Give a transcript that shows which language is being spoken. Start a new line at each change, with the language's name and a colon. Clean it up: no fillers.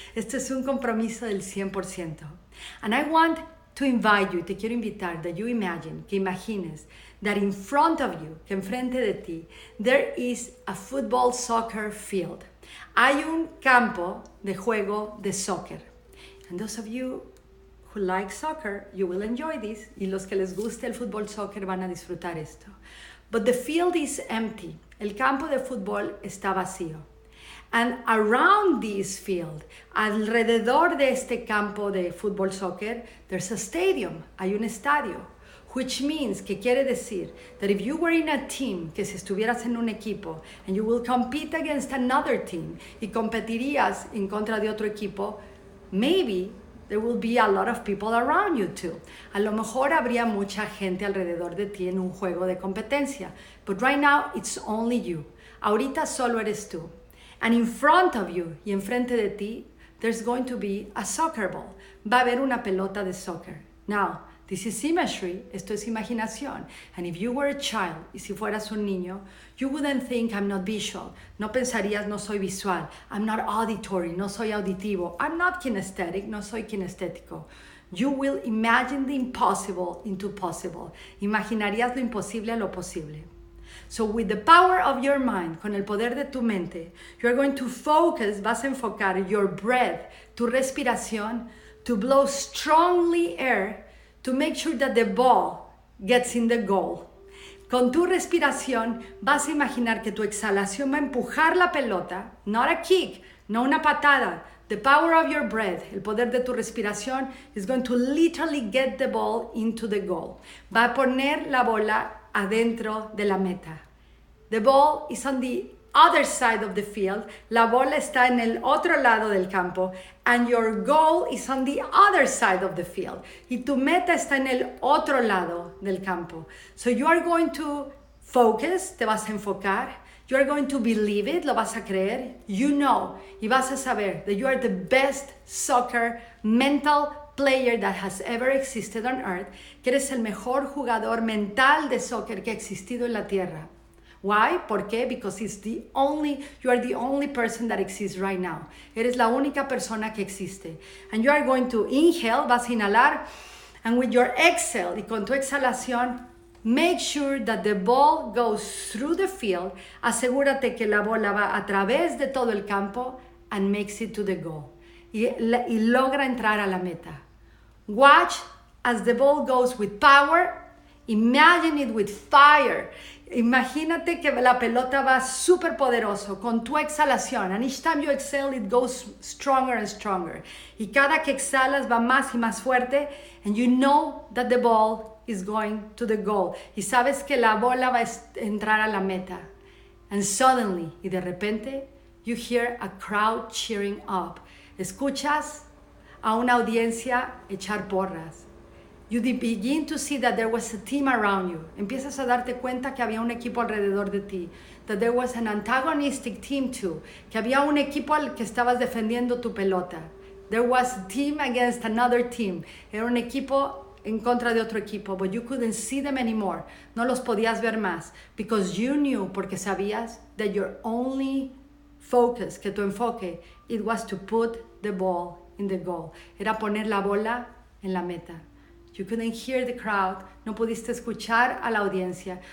Spanish: Este es un compromiso del 100%.
English: And I want to invite you,
Spanish: te quiero invitar,
English: that you imagine,
Spanish: que imagines,
English: that in front of you,
Spanish: que enfrente de ti,
English: there is a football soccer field.
Spanish: Hay un campo de juego de soccer.
English: And those of you who like soccer, you will enjoy this.
Spanish: Y los que les guste el fútbol soccer van a disfrutar esto.
English: But the field is empty.
Spanish: El campo de fútbol está vacío.
English: And around this field,
Spanish: alrededor de este campo de fútbol soccer,
English: there's a stadium.
Spanish: Hay un estadio.
English: Which means,
Spanish: que quiere decir,
English: that if you were in a team,
Spanish: que si estuvieras en un equipo,
English: and you will compete against another team,
Spanish: y competirías en contra de otro equipo,
English: maybe there will be a lot of people around you too.
Spanish: A lo mejor habría mucha gente alrededor de ti en un juego de competencia.
English: But right now, it's only you.
Spanish: Ahorita solo eres tú.
English: And in front of you,
Spanish: y enfrente de ti,
English: there's going to be a soccer ball.
Spanish: Va a haber una pelota de soccer.
English: Now, this is imagery,
Spanish: esto es imaginación.
English: And if you were a child,
Spanish: y si fueras un niño,
English: you wouldn't think I'm not visual.
Spanish: No pensarías, no soy visual.
English: I'm not auditory,
Spanish: no soy auditivo.
English: I'm not kinesthetic,
Spanish: no soy kinestético.
English: You will imagine the impossible into possible.
Spanish: Imaginarías lo imposible a lo posible.
English: So with the power of your mind,
Spanish: con el poder de tu mente,
English: you're going to focus,
Spanish: vas a enfocar
English: your breath,
Spanish: tu respiración,
English: to blow strongly air, to make sure that the ball gets in the goal.
Spanish: Con tu respiración vas a imaginar que tu exhalación va a empujar la pelota,
English: not a kick,
Spanish: no una patada.
English: The power of your breath,
Spanish: el poder de tu respiración,
English: is going to literally get the ball into the goal.
Spanish: Va a poner la bola adentro de la meta.
English: The ball is on the other side of the field.
Spanish: La bola está en el otro lado del campo.
English: And your goal is on the other side of the field.
Spanish: Y tu meta está en el otro lado del campo.
English: So you are going to focus,
Spanish: te vas a enfocar.
English: You are going to believe it,
Spanish: lo vas a creer.
English: You know,
Spanish: y vas a saber
English: that you are the best soccer mental player that has ever existed on earth.
Spanish: Que eres el mejor jugador mental de soccer que ha existido en la tierra.
English: Why?
Spanish: ¿Por qué?
English: Because you are the only person that exists right now.
Spanish: Eres la única persona que existe.
English: And you are going to inhale,
Spanish: vas a inhalar,
English: and with your exhale,
Spanish: y con tu exhalación,
English: make sure that the ball goes through the field.
Spanish: Asegúrate que la bola va a través de todo el campo
English: and makes it to the goal.
Spanish: Y logra entrar a la meta.
English: Watch as the ball goes with power. Imagine it with fire.
Spanish: Imagínate que la pelota va súper poderoso con tu exhalación.
English: And each time you exhale, it goes stronger and stronger.
Spanish: Y cada que exhalas va más y más fuerte.
English: And you know that the ball is going to the goal.
Spanish: Y sabes que la bola va a entrar a la meta.
English: And suddenly,
Spanish: y de repente,
English: you hear a crowd cheering up.
Spanish: Escuchas a una audiencia echar porras.
English: You begin to see that there was a team around you.
Spanish: Empiezas a darte cuenta que había un equipo alrededor de ti.
English: That there was an antagonistic team too.
Spanish: Que había un equipo al que estabas defendiendo tu pelota.
English: There was a team against another team.
Spanish: Era un equipo en contra de otro equipo.
English: But you couldn't see them anymore.
Spanish: No los podías ver más.
English: Because you knew,
Spanish: porque sabías,
English: that your only focus,
Spanish: que tu enfoque,
English: it was to put the ball in the goal.
Spanish: Era poner la bola en la meta.
English: You couldn't hear the crowd,
Spanish: no pudiste escuchar a la audiencia.